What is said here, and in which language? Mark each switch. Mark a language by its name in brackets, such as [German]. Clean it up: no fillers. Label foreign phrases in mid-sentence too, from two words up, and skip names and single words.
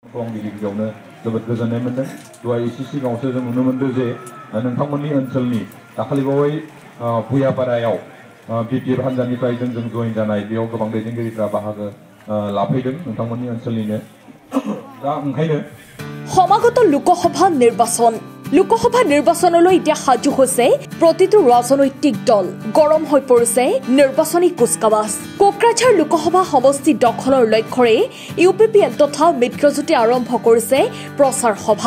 [Bodo] गिबियावनो जोबोद गोजोननाय मोनदों दहाय एसे सिगाङावसो जों नुनो मोनदों जे नोंथांमोननि ओनसोलनि दाखालिबावै भुयापारायाव बिपिएफ हान्जानिफ्राय जोंजों जइन जानाय बेयाव गोबां दैदेनगिरिफ्रा बाहागो लाफैदों नोंथांमोननि ओनसोलनिनो दा ओंखायनो [Assamese] সমাগত লোকসভা নিৰ্বাচনলৈ এতিয়া সাজু হৈছে প্ৰতিটো ৰাজনৈতিক দল গৰম হৈ পৰিছে নিৰ্বাচনী কুচকাৱাজ কোকৰাঝাৰ লোকসভা সমষ্টি দখলৰ লক্ষ্যৰে ইউপিপিএল তথা মিত্ৰজোঁটে আৰম্ভ কৰিছে প্ৰচাৰ সভা